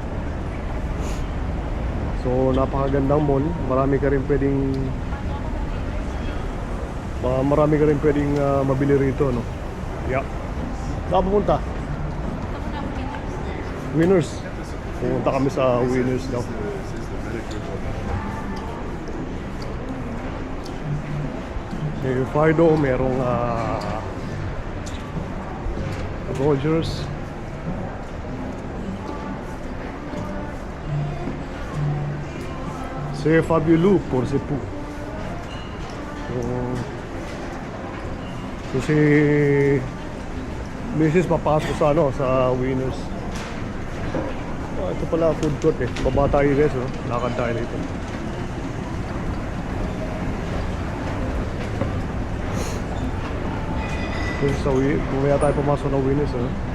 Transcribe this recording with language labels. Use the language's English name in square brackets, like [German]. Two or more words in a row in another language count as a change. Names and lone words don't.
[Filipino] So napakagandang mall, marami ka rin pwedeng mabili rito, no? Yeah. Saan pupunta? Winners. Pupunta kami sa Winners daw. May Fido, merong Rogers. [French] C'est fabuleux pour ce pou. [Filipino] So si Mrs. papasok sa sa Winners. Ito pala food court eh. Baba tayo guys, oh. Lakad tayo dito. So mamaya tayo pumasok ng Winners, oh.